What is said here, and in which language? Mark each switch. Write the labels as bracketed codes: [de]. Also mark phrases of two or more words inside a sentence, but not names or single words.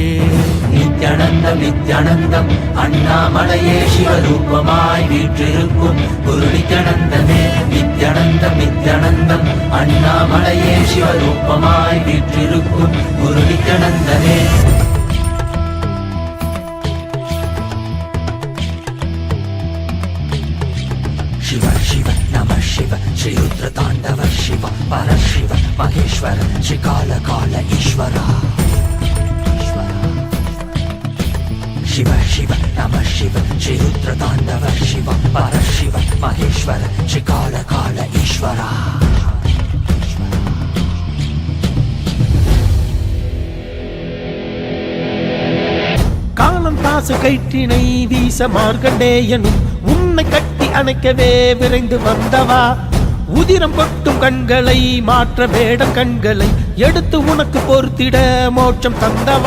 [ta] நித்யானந்தம் நித்யானந்தம் அண்ணாமலையே சிவரூபமாய் வீற்றிருக்கும் குரு நித்யானந்தனே. நித்யானந்தம் நித்யானந்தம் அண்ணாமலையே சிவரூபமாய் வீற்றிருக்கும் குரு நித்யானந்தனே. [sa] शिव शिव नमः शिव श्री रुद्र तांडव शिव परशिव महेश्वर श्री काल काल ईश्वरा. शिव शिव नमः शिव श्री रुद्र तांडव शिव परशिव महेश्वर श्री काल काल ईश्वरा. [ta] காலம் தாசு கயிற்றினை வீச மார்க்கண்டேயனும் உன்னை கட்டி அணைக்கவே விரைந்து வந்தவா. உதிரம் கொட்டும் கண்களை மாற்ற வேடம் கண்களை எடுத்து உனக்கு பொறுத்திட மோட்சம் தந்தவா.